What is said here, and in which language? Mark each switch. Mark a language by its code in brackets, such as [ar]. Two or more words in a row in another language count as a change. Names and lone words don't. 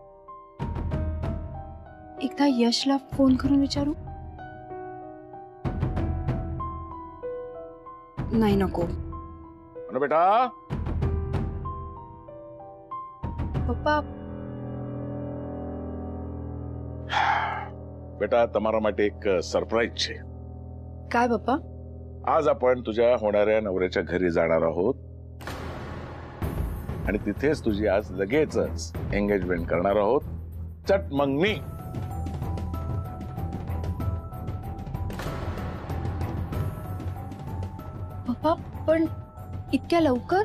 [mr] एकदा यशला फोन करून विचारू? नाही, नको. बेटा, पप्पा, [gu] બેટા તમારા માટે એક સરપ્રાઈઝ છે. [mr] काय पप्पा? आज आपण तुझ्या होणाऱ्या नवऱ्याच्या घरी जाणार आहोत आणि तिथेच तुझी आज लगेचच एंगेजमेंट करणार आहोत. [hi] चट मंगनी. [mr] पप्पा पण इतक्या लवकर?